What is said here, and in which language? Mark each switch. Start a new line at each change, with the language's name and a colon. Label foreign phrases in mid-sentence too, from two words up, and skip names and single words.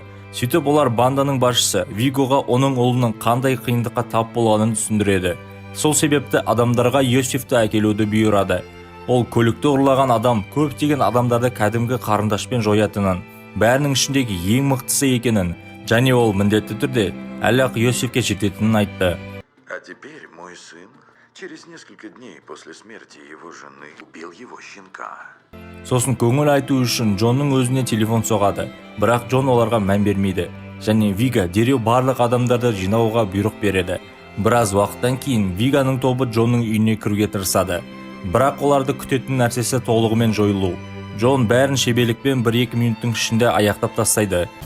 Kazakh: Сөйтіп олар банданың басшысы Вигоға оның ұлының қандай қиындыққа тап болғанын түсіндіреді. Сол себепті адамдарға Йосифті әкелуді бұйырады. Ол көлікті ұрлаған адам көптеген адамдарды кәдімгі қарындашпен жоятынын, бәрінің ішіндегі ең мықтысы екенін, және ол міндетті түрде әлі-ақ Йосифке жететінін айтты.
Russian: А теперь мой сын через несколько дней после смерти его жены убил его щенка.
Kazakh: Сосын көңіл айту үшін Джонның өзіне телефон соғады, бірақ Джон оларға мән бермейді. Және Вига дереу барлық адамдарды жинауға бұйрық береді. Біраз уақыттан кейін Виганың тобы Джонның үйіне кіруге тырысады. Бірақ оларды күтетін нәрсесі толығымен жойылу. Джон бәрін шеберлікпен 1-2 минуттың ішінде аяқтап тастайды.